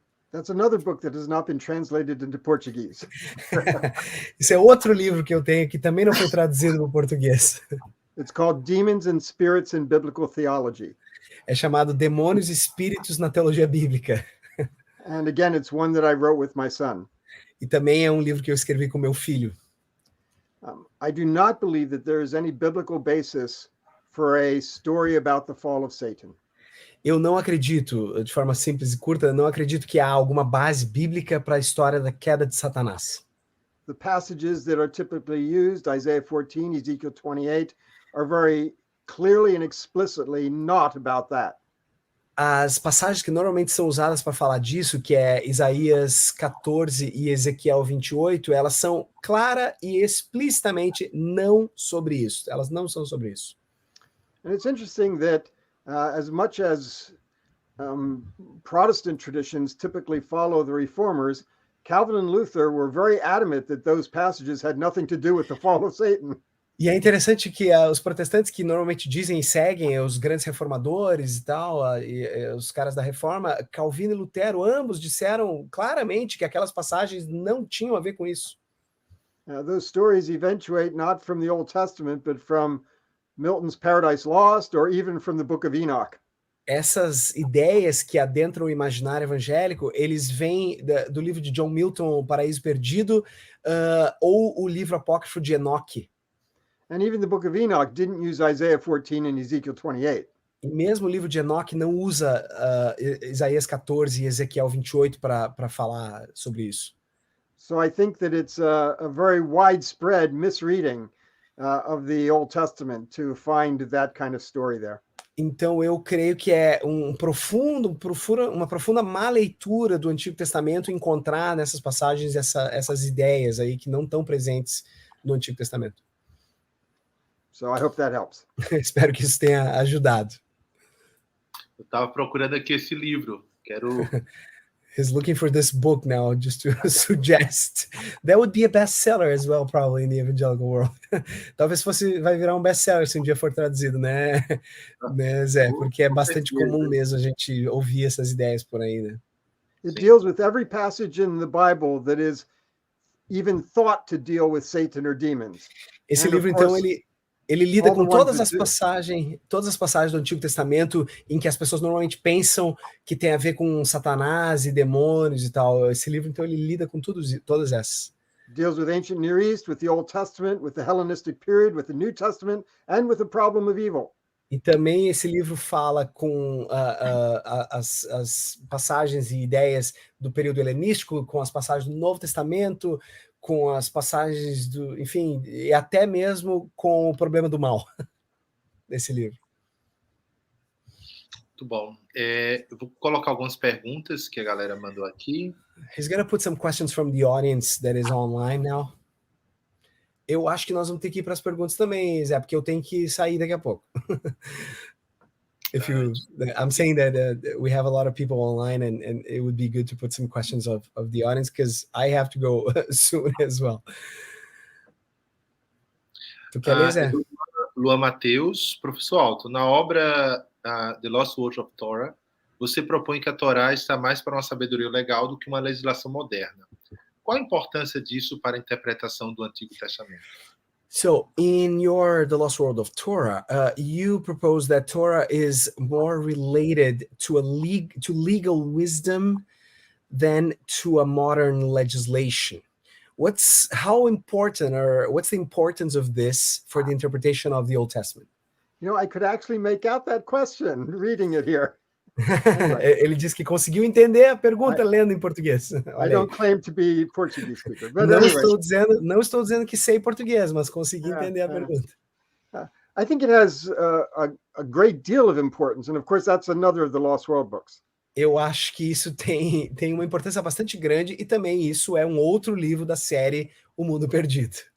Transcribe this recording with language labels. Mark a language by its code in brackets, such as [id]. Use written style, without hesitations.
[en] That's another book that has not been translated into Portuguese. [pt] Isso é outro livro que eu tenho que também não foi traduzido para o português. [en] It's called Demons and Spirits in Biblical Theology. [pt] É chamado Demônios e Espíritos na Teologia Bíblica. [en] And again, it's one that I wrote with my son. [pt] E também é um livro que eu escrevi com meu filho. [en] I do not believe that there is any biblical basis for a story about the fall of Satan. [pt] Eu não acredito, de forma simples e curta, não acredito que há alguma base bíblica para a história da queda de Satanás. [en] The passages that are typically used, Isaiah 14, Ezekiel 28, are very clearly and explicitly not about that. [pt] As passagens que normalmente são usadas para falar disso, que é Isaías 14 e Ezequiel 28, elas são clara e explicitamente não sobre isso. Elas não são sobre isso. [en] And it's interesting that as much as Protestant traditions typically follow the Reformers, Calvin and Luther were very adamant that those passages had nothing to do with the fall of Satan. [pt] E é interessante que os protestantes que normalmente dizem e seguem os grandes reformadores e tal, os caras da reforma, Calvino e Lutero, ambos disseram claramente que aquelas passagens não tinham a ver com isso. [en] Those stories eventuate not from the Old Testament, but from Milton's Paradise Lost, or even from the Book of Enoch. [pt] Essas ideias que adentram o imaginário evangélico, eles vêm do livro de John Milton, O Paraíso Perdido, ou o livro apócrifo de Enoque. [en] And even the Book of Enoch didn't use Isaiah 14 and Ezekiel 28. [pt] E mesmo o livro de Enoque não usa Isaías 14 e Ezequiel 28 para falar sobre isso. [en] So I think that it's a very widespread misreading of the Old Testament to find that kind of story there. [pt] Então eu creio que é uma profunda má leitura do Antigo Testamento encontrar nessas passagens essas ideias aí que não estão presentes no Antigo Testamento. [en] So I hope that helps. [pt] Espero que isso tenha ajudado. Eu estava procurando aqui esse livro. Quero. [en] He's looking for this book now, just to suggest. That would be a bestseller as well, probably in the evangelical world. [pt] Talvez vai virar um best-seller se um dia for traduzido, né, Zé? Porque é bastante comum mesmo a gente ouvir essas ideias por aí, né? It deals with every passage in the Bible that is even thought to deal with Satan or demons. Esse livro, então, ele lida com todas as passagens do Antigo Testamento em que as pessoas normalmente pensam que tem a ver com Satanás e demônios e tal. Esse livro, então, ele lida com todas essas. Deals with ancient Near East, with the Old Testament, with the Hellenistic period, with the New Testament, and with the problem of evil. E também esse livro fala com as passagens e ideias do período helenístico, com as passagens do Novo Testamento, com as passagens enfim, e até mesmo com o problema do mal desse livro. Muito bom. Eu vou colocar algumas perguntas que a galera mandou aqui. [en] He's gonna put some questions from the audience that is online now. [pt] Eu acho que nós vamos ter que ir para as perguntas também, Zé, porque eu tenho que sair daqui a pouco. [en] I'm saying that we have a lot of people online, and it would be good to put some questions of the audience because I have to go soon as well. [pt] Tu quer ler, Zé? Luan Mateus, professor Alto, na obra The Lost Words of Torah, você propõe que a Torá está mais para uma sabedoria legal do que uma legislação moderna. Qual a importância disso para a interpretação do Antigo Testamento? [en] So, in The Lost World of Torah, you propose that Torah is more related to legal wisdom than to a modern legislation. How important, or what's the importance of this for the interpretation of the Old Testament? You know, I could actually make out that question reading it here. [pt] Ele disse que conseguiu entender a pergunta lendo em português. [en] I don't claim to be Portuguese speaker, but [pt] não estou dizendo que sei português, mas consegui entender a pergunta. [en] I think it has a great deal of importance, and of course that's another of the Lost World books. [pt] Eu acho que isso tem uma importância bastante grande, e também isso é um outro livro da série O Mundo Perdido.